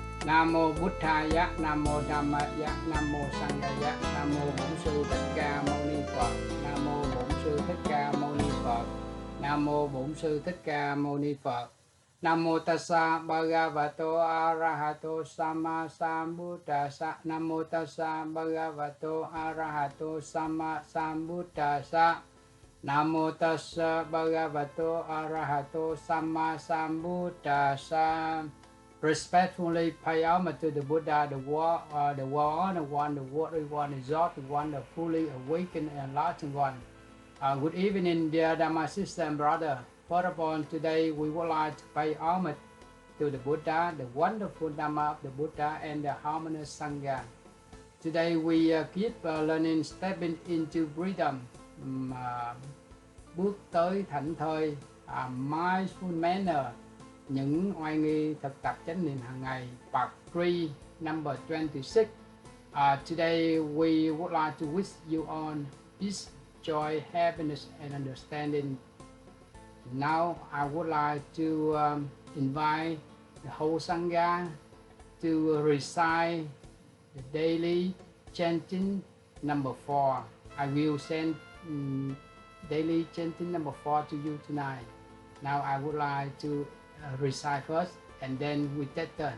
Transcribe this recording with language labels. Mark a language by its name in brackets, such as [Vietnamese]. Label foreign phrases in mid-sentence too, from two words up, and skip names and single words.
[Vietnamese] Nam mô Buddhaya, Nam mô Dhammaya, Nam mô Sanghaya, Nam mô Bổn Sư Thích Ca Mâu Ni Phật. Nam mô Bổn Sư Thích Ca Mâu Ni Phật. Nam mô Bổn Sư Thích Ca Mâu Ni Phật. Nam mô [Pali] Tassa Bhagavato Arahato Sama Sambuddhassa. [Vietnamese] Nam mô [Pali] Tassa Bhagavato Arahato Sama Sambuddhassa. [Vietnamese] Nam mô [Pali] Tassa Bhagavato Arahato Sama Sambuddhassa. [English] Respectfully pay homage to the Buddha, the Honored One, the Worthy One, Exalted One, the fully awakened and enlightened one. Good evening, dear Dhamma sister and brother. Furthermore, today we would like to pay homage to the Buddha, the wonderful Dhamma of the Buddha, and the harmonious Sangha. Today we keep learning, stepping into freedom. [Vietnamese] Bước tới thảnh thơi, [English] mindful manner. [Vietnamese] Những oai nghi thực tập chánh niệm hàng ngày, [English] part 3, number 26. Today we would like to wish you on peace, joy, happiness and understanding. Now I would like to invite the whole Sangha to recite the daily chanting number 4. I will send daily chanting number 4 to you tonight. Now I would like to recite first and then we take turn.